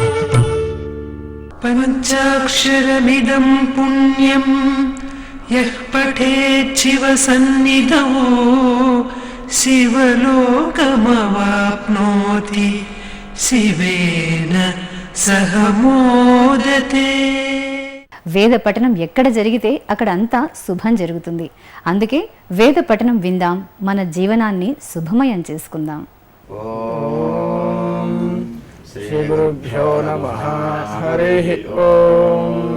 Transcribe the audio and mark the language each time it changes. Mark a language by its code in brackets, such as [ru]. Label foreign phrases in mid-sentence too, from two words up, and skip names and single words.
[sa] पंचाक्षरमिदं पुण्यं यः पठेत् शिवसन्निधौ शिवलोकमवाप्नोति शिवेन सह मोदते. [te] వేద పఠనం ఎక్కడ జరిగితే అక్కడ అంతా శుభం జరుగుతుంది. అందుకే వేద పఠనం విందాం, మన జీవనాన్ని శుభమయం చేసుకుందాం. [sa] ఓం శ్రీ గురుభ్యో నమః. హరి ఓం.